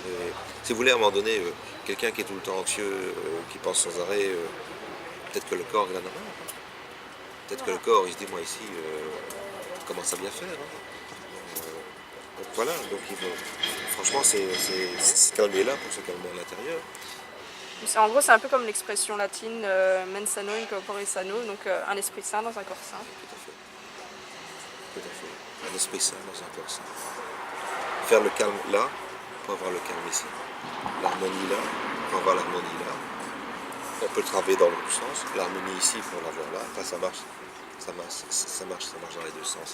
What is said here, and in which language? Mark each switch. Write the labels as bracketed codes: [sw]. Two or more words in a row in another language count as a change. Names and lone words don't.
[fr] Si vous voulez, à un moment donné, quelqu'un qui est tout le temps anxieux, qui pense sans arrêt, peut-être que le corps, il en a marre. Peut-être que le corps, il se dit, moi ici, commence à bien faire. Donc voilà, donc franchement, ce calmer-là pour se calmer à l'intérieur. En gros, c'est un peu comme l'expression latine [la] mens sano in corpore sano, [fr] donc un esprit sain dans un corps sain. Tout à fait. Tout à fait. Un esprit sain dans un corps sain. Faire le calme là pour avoir le calme ici. L'harmonie là pour avoir l'harmonie là. On peut travailler dans l'autre sens. L'harmonie ici pour l'avoir là. Enfin, ça marche dans les deux sens.